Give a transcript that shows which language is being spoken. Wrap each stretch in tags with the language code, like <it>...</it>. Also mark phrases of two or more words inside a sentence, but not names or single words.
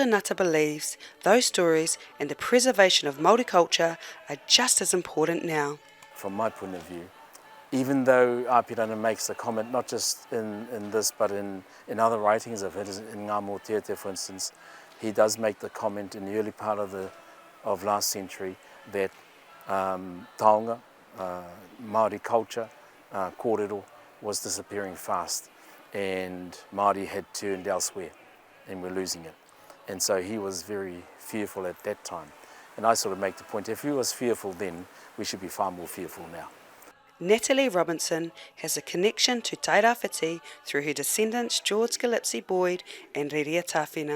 <en>Ngata believes those stories and the preservation of Māori culture are just as important now. From my point of view, even though Apirana makes a comment, not just in this, but in other writings of his, in Ngā Mōtiete, for instance, he does make the comment in the early part of last century that taonga, Māori culture, kōrero, was disappearing fast, and Māori had turned elsewhere and we're losing it. And so he was very fearful at that time. And I sort of make the point, if he was fearful then, we should be far more fearful now. Natalie Robinson has a connection to Tairāwhiti through her descendants George Gillespie Boyd and Reria Tāwhina.</en>